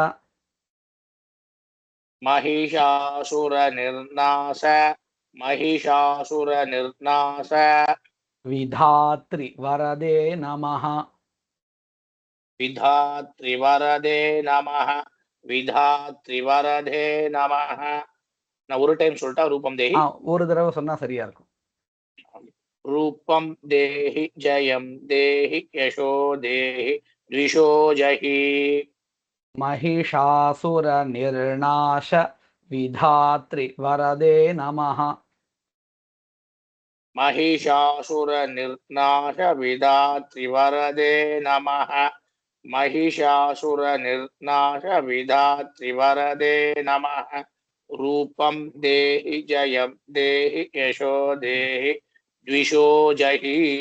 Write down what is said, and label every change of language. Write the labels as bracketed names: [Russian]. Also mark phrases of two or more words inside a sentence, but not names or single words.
[Sanskrit] महिषासुरनिर्नाश महिषासुरनिर्नाश विधातृवरदे नमः विधातृवरदे नमः विधातृवरदे नमः [Tamil] நான் ஒரு டைம் சொல்லிட்டா [Sanskrit] रूपं देहि [Tamil] ஒரு தடவை சொன்னா சரியா இருக்கும். [Sanskrit] रूपं देहि जयं देहि यशो देहि द्विषो जहि महिषासुरनिर्नाश विधातृवरदे नमः महिषासुरनिर्नाश विधातृवरदे नमः महिषासुरनिर्नाश विधातृवरदे नमः रूपं देहि जयं देहि यशो देहि द्विषो जहि